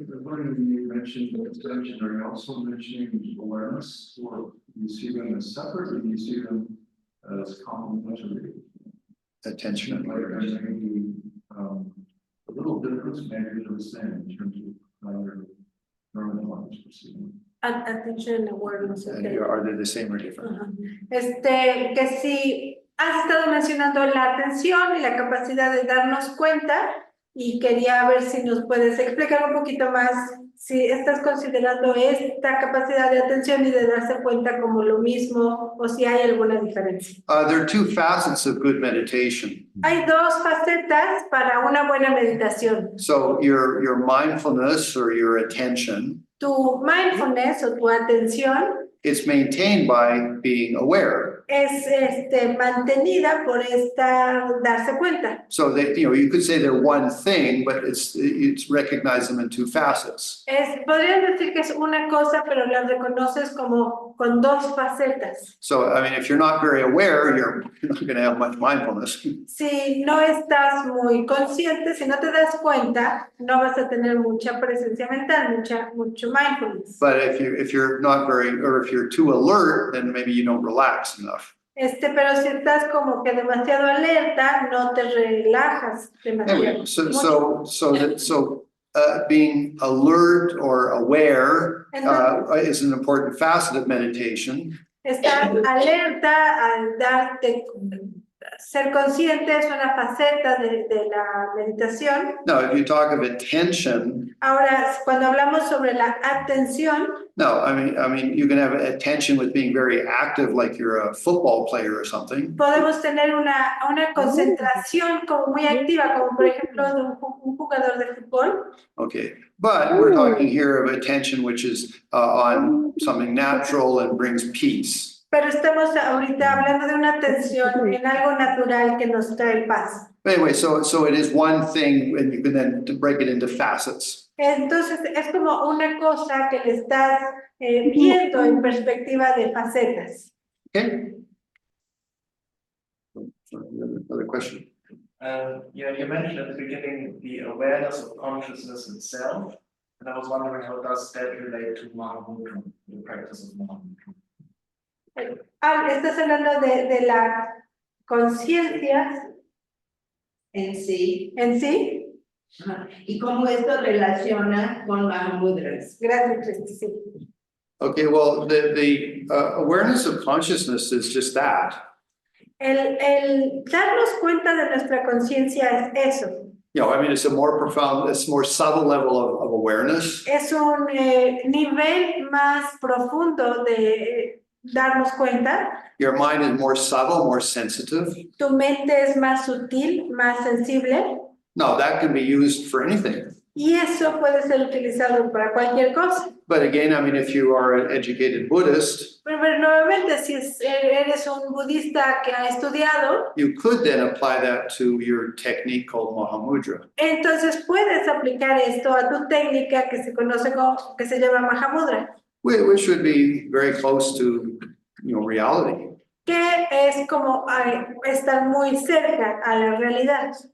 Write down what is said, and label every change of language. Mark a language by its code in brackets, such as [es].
[en] When you mentioned attention, are you also mentioning awareness, or do you see them as separate, or do you see them as complementary? Attention and Like, awareness. maybe a little difference, maybe they're the same in terms of how your neural networks perceiving. Attention and awareness. Okay. Are they the same or different? [es] Ajá. Que si has estado mencionando la atención y la capacidad de darnos cuenta, y quería ver si nos puedes explicar un poquito más si estás considerando esta capacidad de atención y de darse cuenta como lo mismo o si hay alguna diferencia. [en] There are two facets of good meditation. [es] Hay dos facetas para una buena meditación. [en] So your mindfulness or your attention [es] Tu mindfulness o tu atención [en] is maintained by being aware. [es] es mantenida por darse cuenta. [en] So that, you could say they're one thing, but it's recognize them in two facets. [es] Podrías decir que es una cosa, pero la reconoces como con dos facetas. [en] So, I mean, if you're not very aware, you're not going to have much mindfulness. [es] Si no estás muy consciente, si no te das cuenta, no vas a tener mucha presencia mental, mucho mindfulness. [en] But if you're not very, or if you're too alert, then maybe you don't relax enough. [es] Pero si estás como que demasiado alerta, no te relajas demasiado. [en] Anyway, so being alert or aware is an important facet of meditation. [es] Estar alerta, ser consciente es una faceta de la meditación. [en] Now, if you talk of attention, [es] Ahora, cuando hablamos sobre la atención, [en] no, I mean, you can have attention with being very active, like you're a football player or something. [es] podemos tener una concentración como muy activa, como por ejemplo de un jugador de fútbol. [en] Okay, but we're talking here of attention which is on something natural and brings peace. [es] Pero estamos ahorita hablando de una atención en algo natural que nos trae paz. [en] Anyway, so it is one thing, and you can then break it into facets. [es] Entonces es como una cosa que le estás viendo en perspectiva de facetas. [en] Okay? Another question. You mentioned at the beginning the awareness of consciousness itself, and I was wondering how does that relate to Mahamudra, the practice of Mahamudra? [es] Estás hablando de la conciencia en sí. en sí. Ajá. Y cómo esto relaciona con Mahamudras. Gracias, Cristi, sí. [en] Okay, well, the awareness of consciousness is just that. [es] El darnos cuenta de nuestra conciencia es eso. [en] I mean, it's a more profound, it's more subtle level of awareness. [es] Es un nivel más profundo de darnos cuenta. [en] Your mind is more subtle, more sensitive. [es] Tu mente es más sutil, más sensible. [en] No, that can be used for anything. [es] Y eso puede ser utilizado para cualquier cosa. [en] But again, I mean, if you are an educated Buddhist, [es] Pero nuevamente, si eres un budista que ha estudiado, [en] you could then apply that to your technique called Mahamudra. [es] entonces puedes aplicar esto a tu técnica que se conoce como, que se llama Mahamudra, [en] Which would be very close to, reality. [es] que es como estar muy cerca a la realidad.